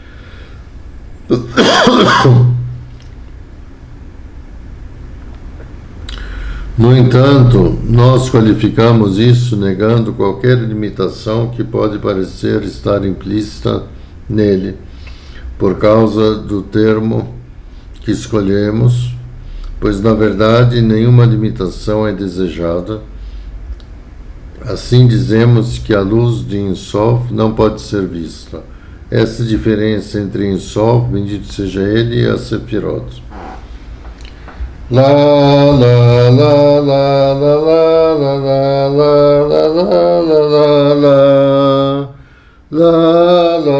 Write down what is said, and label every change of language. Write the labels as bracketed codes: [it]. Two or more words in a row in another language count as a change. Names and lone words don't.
[pt] No entanto, nós qualificamos isso negando qualquer limitação que pode parecer estar implícita nele, por causa do termo que escolhemos, pois na verdade nenhuma limitação é desejada. Assim dizemos que a luz de Ensof não pode ser vista. Essa diferença entre Ensof, bendito seja ele, e a Sefirot. La la la la la la la la la la la la la